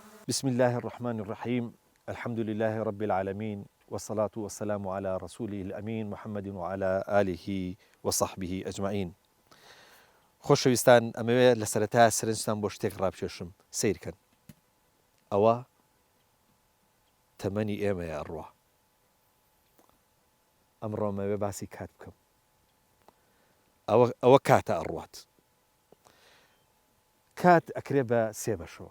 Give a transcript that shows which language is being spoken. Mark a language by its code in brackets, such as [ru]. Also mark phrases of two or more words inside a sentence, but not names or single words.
[ar] بسم الله الرحمن الرحيم الحمد لله رب العالمين والصلاة والسلام على رسوله الأمين محمد وعلى آله وصحبه أجمعين. [ckb] خۆشەویستان ئەمەوێ لە سەرەتا سەرنجتان بۆ شتێک ڕابکێشم سیرکەن. ئەوە تەمەنی ئێمەیە ئەڕوا. ئەمڕۆمەوێ باسی کات بکەم. ئەوە کاتە ئەڕوات. کات ئەکرێ بە سێ بەشەوە.